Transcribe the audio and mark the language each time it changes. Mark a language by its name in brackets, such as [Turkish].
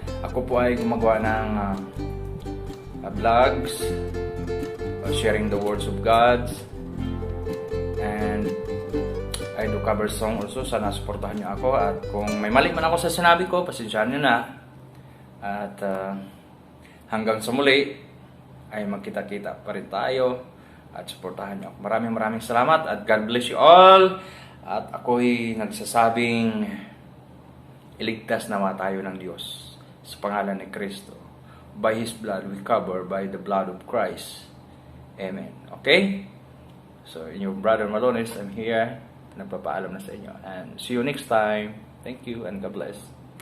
[Filipino] Ako po ay gumagawa ng [English] vlogs, sharing the words of God, and I do cover song also. [Filipino] Sana supportahan niyo ako. At kung may mali man ako sa sinabi ko, pasensyahan niyo na. At hanggang sa muli ay magkita-kita pa rin tayo at supportahan niyo ako. Maraming salamat at [English] God bless you all. [Filipino] At ako'y nagsasabing iligtas nawa tayo ng Diyos sa pangalan ni Kristo. [English] By His blood we cover, by the blood of Christ. Amen. Okay? So, in your brother Malones, I'm here. [Filipino] Nagpapaalam na sa inyo. [English] And see you next time. Thank you and God bless.